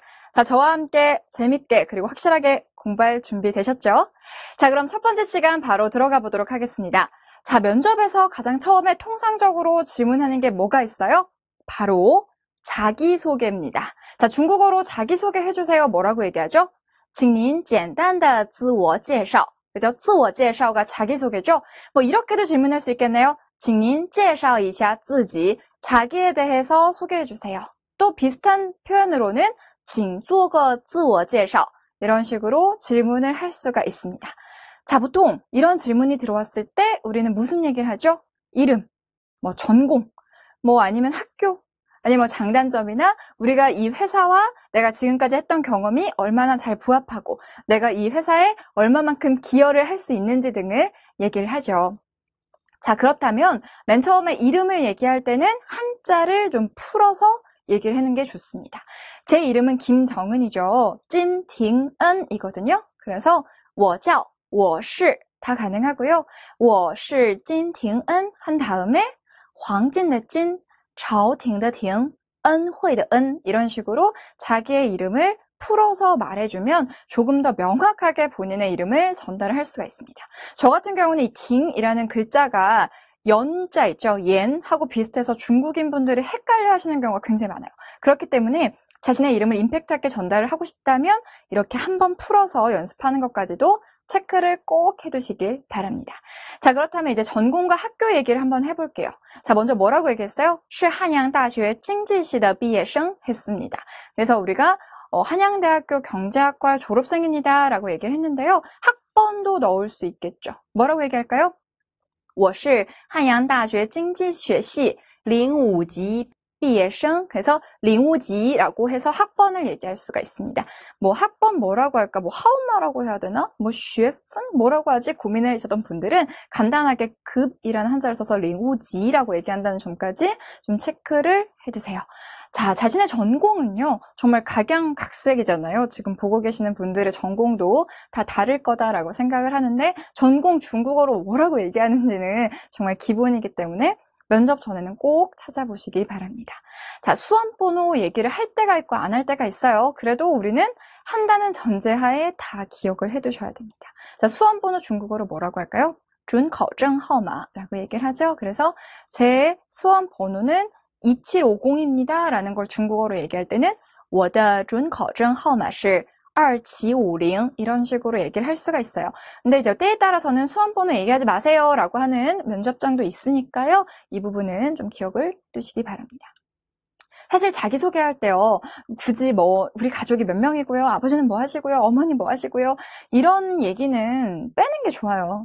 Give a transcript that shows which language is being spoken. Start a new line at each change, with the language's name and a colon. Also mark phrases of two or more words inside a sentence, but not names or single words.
Korean: 자, 저와 함께 재밌게 그리고 확실하게 공부할 준비 되셨죠? 자, 그럼 첫 번째 시간 바로 들어가 보도록 하겠습니다. 자, 면접에서 가장 처음에 통상적으로 질문하는 게 뭐가 있어요? 바로 자기소개입니다. 자, 중국어로 자기소개 해주세요. 뭐라고 얘기하죠?
Chinese: 请您简单的自我介绍. 그죠? 自我介绍
Korean: 가 자기소개죠? 뭐 이렇게도 질문할 수 있겠네요.
Chinese: 请您介绍一下自己.
Korean: 자기에 대해서 소개해주세요. 또 비슷한 표현으로는
Chinese: 请做个自我介绍.
Korean: 이런 식으로 질문을 할 수가 있습니다. 자, 보통 이런 질문이 들어왔을 때 우리는 무슨 얘기를 하죠? 이름, 뭐 전공, 뭐 아니면 학교, 아니면 뭐 장단점이나 우리가 이 회사와 내가 지금까지 했던 경험이 얼마나 잘 부합하고 내가 이 회사에 얼마만큼 기여를 할 수 있는지 등을 얘기를 하죠. 자, 그렇다면 맨 처음에 이름을 얘기할 때는 한자를 좀 풀어서 얘기를 하는 게 좋습니다. 제 이름은 김정은이죠. 찐팅은이거든요. 그래서
Chinese: 我叫我是
Korean: 다 가능하고요.
Chinese: 我是金廷恩
Korean: 한 다음에
Chinese: 黄金的金, 朝廷的廷, 恩惠的恩
Korean: 이런 식으로 자기의 이름을 풀어서 말해주면 조금 더 명확하게 본인의 이름을 전달을 할 수가 있습니다. 저 같은 경우는 이 팅이라는 글자가 연자 있죠. 옌하고 비슷해서 중국인 분들이 헷갈려 하시는 경우가 굉장히 많아요. 그렇기 때문에 자신의 이름을 임팩트 있게 전달을 하고 싶다면 이렇게 한번 풀어서 연습하는 것까지도 체크를 꼭 해두시길 바랍니다. 자, 그렇다면 이제 전공과 학교 얘기를 한번 해볼게요. 자, 먼저 뭐라고 얘기했어요?
Chinese: 是汉阳大学经济系的毕业生 했습니다.
Korean: 그래서 우리가 한양대학교 경제학과 졸업생입니다 라고 얘기를 했는데요. 학번도 넣을 수 있겠죠. 뭐라고 얘기할까요?
Chinese: 我是汉阳大学经济学系05级毕业生.
Korean: 그래서 05级라고 해서 학번을 얘기할 수가 있습니다. 뭐 학번 뭐라고 할까? 뭐 하우마라고 해야 되나? 뭐 쉐픈 뭐라고 하지? 고민을 하셨던 분들은 간단하게 급이라는 한자를 써서 05级라고 얘기한다는 점까지 좀 체크를 해주세요. 자, 자신의 전공은요, 정말 각양각색이잖아요. 지금 보고 계시는 분들의 전공도 다 다를 거다라고 생각을 하는데, 전공 중국어로 뭐라고 얘기하는지는 정말 기본이기 때문에 면접 전에는 꼭 찾아보시기 바랍니다. 자, 수험번호 얘기를 할 때가 있고 안 할 때가 있어요. 그래도 우리는 한다는 전제하에 다 기억을 해두셔야 됩니다. 자, 수험번호 중국어로 뭐라고 할까요?
Chinese: 准考证号码
Korean: 라고 얘기를 하죠. 그래서 제 수험번호는 2750입니다 라는 걸 중국어로 얘기할 때는
Chinese: 我的准考证号码是2750
Korean: 이런 식으로 얘기를 할 수가 있어요. 근데 이제 때에 따라서는 수험번호 얘기하지 마세요 라고 하는 면접장도 있으니까요. 이 부분은 좀 기억을 해두시기 바랍니다. 사실 자기소개할 때요, 굳이 뭐, 우리 가족이 몇 명이고요, 아버지는 뭐 하시고요, 어머니 뭐 하시고요, 이런 얘기는 빼는 게 좋아요.